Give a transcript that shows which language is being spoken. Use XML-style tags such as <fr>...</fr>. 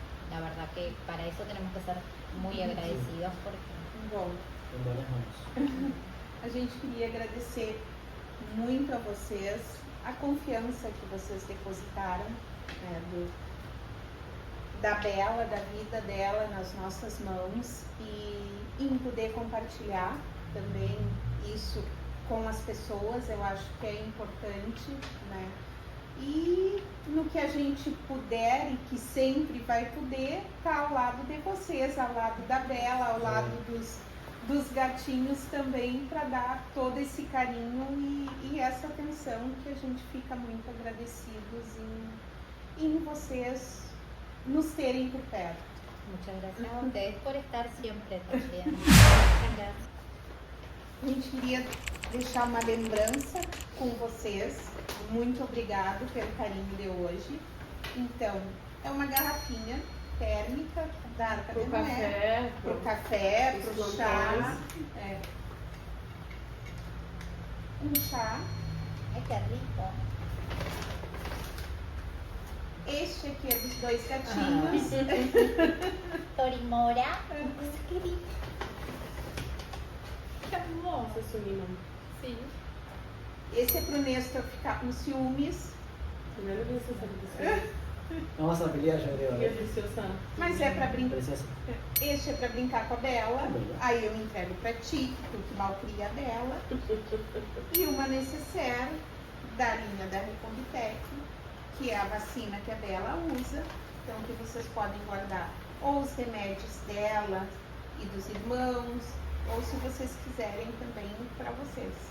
<es>La verdad que para eso tenemos que ser muy agradecidos porque...</es> <pt>Bom,</pt> <es>En buenas manos.</es> <pt>a gente queria agradecer muito a vocês a confiança que vocês depositaram, né, da Bela, da vida dela nas nossas mãos e em poder compartilhar também isso com as pessoas. Eu acho que é importante, né? E no que a gente puder e que sempre vai poder, tá ao lado de vocês, ao lado da Bela, ao lado dos gatinhos também, para dar todo esse carinho e essa atenção, que a gente fica muito agradecidos em vocês nos terem por perto.</pt> <es>Muchas gracias a ustedes por estar siempre también. Muchas gracias.</es> <pt>A gente queria deixar uma lembrança com vocês. Muito obrigado pelo carinho de hoje. Então, é uma garrafinha térmica da Arca de Noé. Pro café, pro chá. É. Um chá.</pt> <es>Ay, qué rico.</es> <pt>Este aqui é dos dois gatinhos.</pt> <es>Torimora. Qué rico. Qué hermoso. Ese es su vino. Sí.</es> <pt>Esse é pro Nestor ficar com ciúmes.</pt> <es>Primero que eso es delicioso. Vamos a pelear, yo creo. Y es deliciosa.</es> <pt>Mas é pra brincar.</pt> <es>Precioso.</es> <pt>Este é pra brincar com a Bela. Aí eu entrego pra ti, que tu que malcria a Bela. E uma necessaire da linha da Recombitec, que é a vacina que a Bela usa. Então que vocês podem guardar ou os remédios dela e dos irmãos, ou se vocês quiserem também para vocês.</pt>